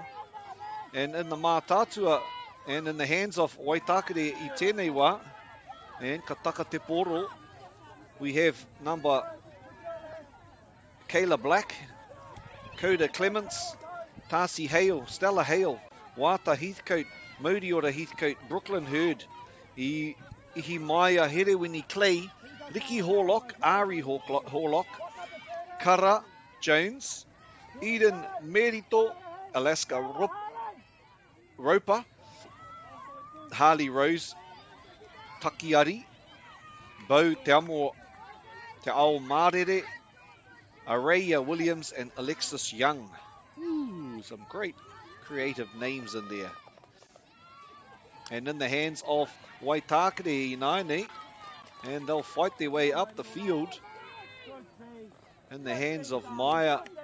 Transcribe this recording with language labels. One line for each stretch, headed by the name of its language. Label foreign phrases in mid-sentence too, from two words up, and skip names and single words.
English: And in the Mātātua, and in the hands of Waitakere
Māori: I tēnei wā,
English: and Kataka Te Poro, we have number Kayla Black, Coda Clements, Tarsi Hale, Stella Hale, Wata Heathcote, Modiora Heathcote, Brooklyn Hurd, Ihimaya Herewini Clay, Ricky Horlock, Ari Horlock, Kara Jones, Eden Merito, Alaska Roper, Harley Rose, Takiari, Bo Te Amo Te Ao Marere, Araya Williams and Alexis Young. Ooh, some great creative names in there. And in the hands of Waitakere Inaine, and they'll fight their way up the field. In the hands of Maya.